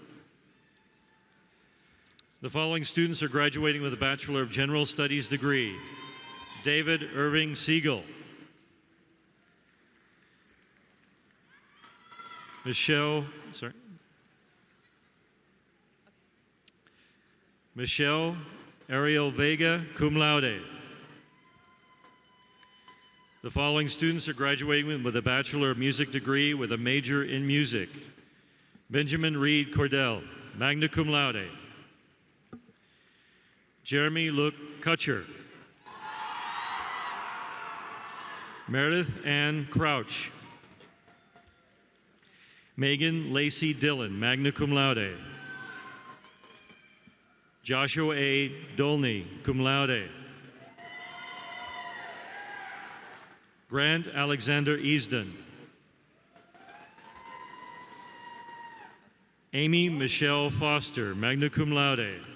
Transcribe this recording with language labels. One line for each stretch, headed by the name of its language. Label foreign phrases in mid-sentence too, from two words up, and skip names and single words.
English: The following students are graduating with a Bachelor of General Studies degree: David Irving Siegel. Michelle Ariel Vega,
Latin: cum laude.
English: The following students are graduating with a Bachelor of Music degree with a major in music: Benjamin Reed Cordell.
Latin: magna cum laude.
English: Jeremy Luke Kutcher. Meredith Ann Crouch. Megan Lacey Dillon,
Latin: magna cum laude.
English: Joshua A. Dolney,
Latin: cum laude.
English: Grant Alexander Easton. Amy Michelle Foster,
Latin: magna cum laude.